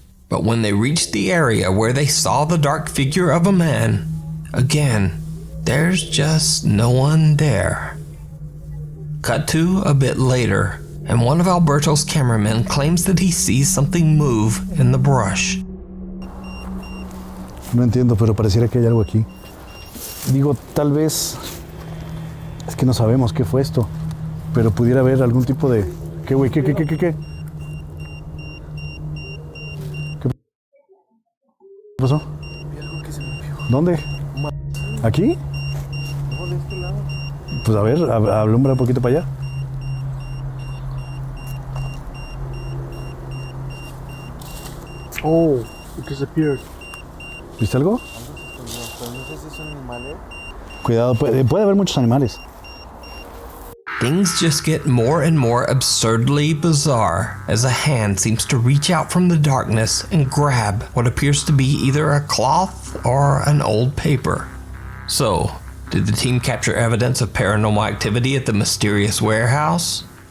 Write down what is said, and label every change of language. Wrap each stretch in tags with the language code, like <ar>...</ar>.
<en>But when they reach the area where they saw the dark figure of a man, again, there's just no one there. Cut to a bit later, and one of Alberto's cameramen claims that he sees something move in the brush.</en> <es>No entiendo, pero pareciera que hay algo aquí. Digo, tal vez... Es que no sabemos qué fue esto. Pero pudiera haber algún tipo de... ¿Qué, güey? ¿Qué? ¿Qué pasó? ¿Dónde? ¿Aquí? Pues a ver, alumbra un poquito para allá.</es> <en>Oh, it disappeared.</en> <es>¿Viste algo? Cuidado, puede haber muchos animales.</es> <en>Things just get more and more absurdly bizarre as a hand seems to reach out from the darkness and grab what appears to be either a cloth or an old paper. So, did the team capture evidence of paranormal activity at the mysterious warehouse?</en>